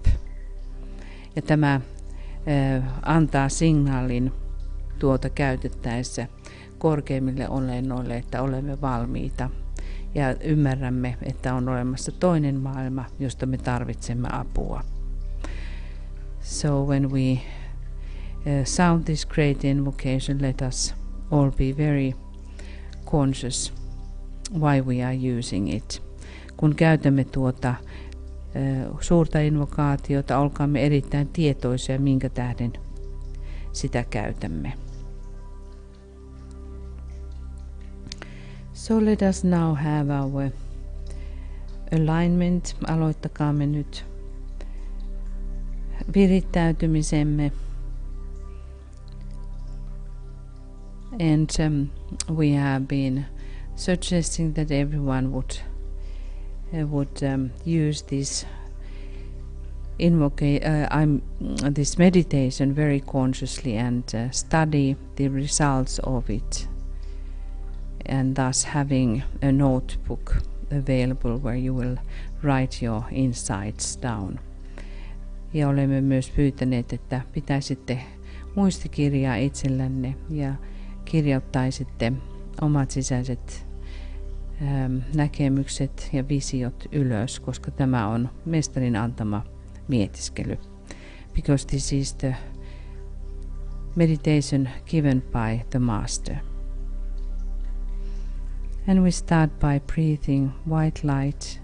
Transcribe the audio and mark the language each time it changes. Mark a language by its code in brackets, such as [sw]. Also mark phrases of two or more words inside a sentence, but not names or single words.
[fi] Ja tämä antaa signaalin tuota käytettäessä korkeimmille olennoille, että olemme valmiita ja ymmärrämme, että on olemassa toinen maailma, josta me tarvitsemme apua. [en] So when we sound this great invocation, let us all be very conscious why we are using it. [fi] Kun käytämme tuota suurta invokaatiota, olkaamme erittäin tietoisia, minkä tähden sitä käytämme. [en] So let us now have our alignment. [fi] Aloittakaamme nyt virittäytymisemme. [en] And we have been suggesting that everyone would use this this meditation very consciously and study the results of it, and thus having a notebook available where you will write your insights down. [fi] Ja olemme myös pyytäneet, että pitäisitte muistikirjaa itsellänne ja kirjoittaisitte omat sisäiset näkemykset ja visiot ylös, koska tämä on mestarin antama mietiskely. [en] Because this is the meditation given by the master. And we start by breathing white light.